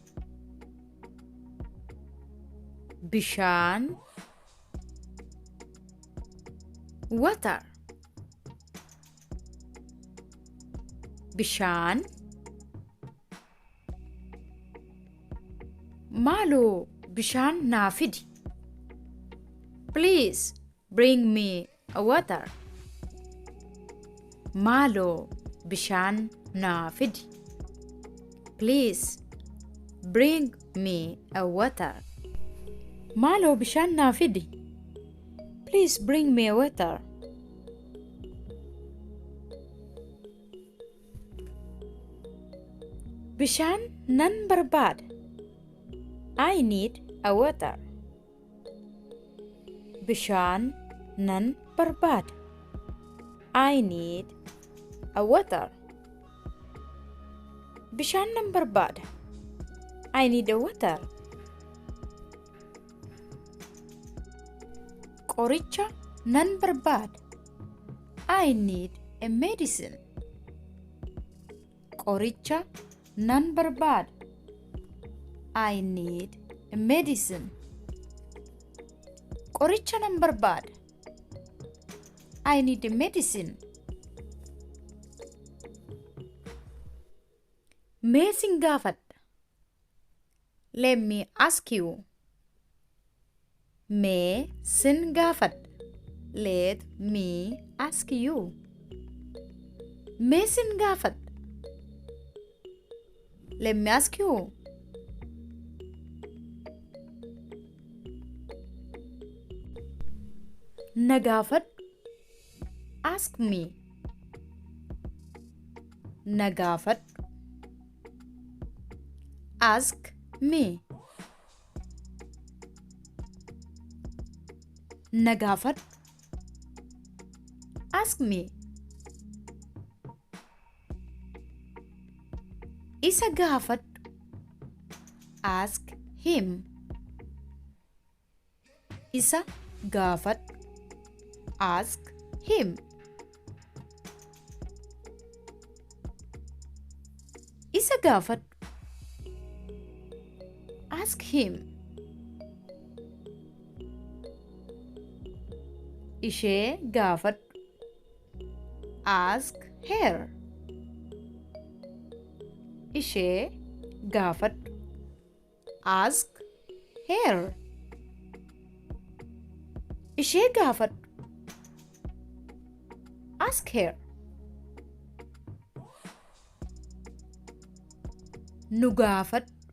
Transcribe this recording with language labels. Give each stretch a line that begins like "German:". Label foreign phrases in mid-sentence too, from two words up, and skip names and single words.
Oromo: Bishaan, water. Bishaan, maaloo bishaan naa fidi.
English: Please bring me a water.
Oromo: Maaloo bishaan naa fidi.
English: Please bring me a water.
Oromo: Maaloo bishaan naa fidi.
English: Please bring me a water.
Oromo: Bishaan nan barbaada.
English: I need a water.
Oromo: Bishaan nan barbaada.
English: I need a water.
Oromo: Bishaan nan barbaada.
English: I need a water.
Oromo: Qoricha nan barbaada.
English: I need a medicine.
Oromo: Qoricha nan barbaada.
English: I need a medicine.
Oromo: Qoricha nan barbaada.
English: I need a medicine.
Oromo: Mee sin gaafadha.
English: Let me ask you.
Oromo: Mee sin gaafadha.
English: Let me ask you.
Oromo: Mee sin gaafadha.
English: Let me ask you.
Oromo: Na gaafadhu.
English: Ask me.
Oromo: Na gaafadhu.
English: Ask me.
Oromo: Na gaafadhu.
English: Ask me.
Oromo: Isa gaafadhu.
English: Ask him.
Oromo: Isa gaafadhu.
English: Ask him.
Oromo: Isa gaafadhu.
English: Ask him.
Oromo: Ishee gaafadhu.
English: Ask her.
Oromo: Ishee gaafadhu.
English: Ask her.
Oromo: Ishee gaafadhu.
English: Ask her.
Oromo: Nu gaafadhu.